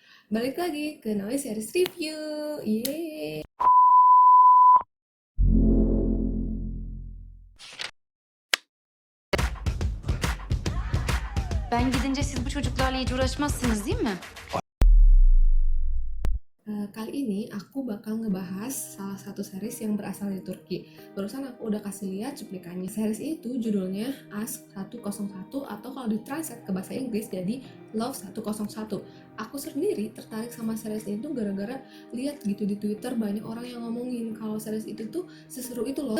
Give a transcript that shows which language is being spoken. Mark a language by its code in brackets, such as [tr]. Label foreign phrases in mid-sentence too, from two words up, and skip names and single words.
[id] Balik lagi ke Noise Series Review. Yeay. [tr] Ben gidince siz bu çocuklarla hiç uğraşmazsınız değil mi? [id] Kali ini aku bakal ngebahas salah satu series yang berasal dari Turki. Barusan aku udah kasih lihat cuplikannya. Series itu judulnya Ask 101 atau kalau ditranslate ke bahasa Inggris jadi Love 101. Aku sendiri tertarik sama series ini tuh gara-gara lihat gitu di Twitter banyak orang yang ngomongin kalau series itu tuh seseru itu loh.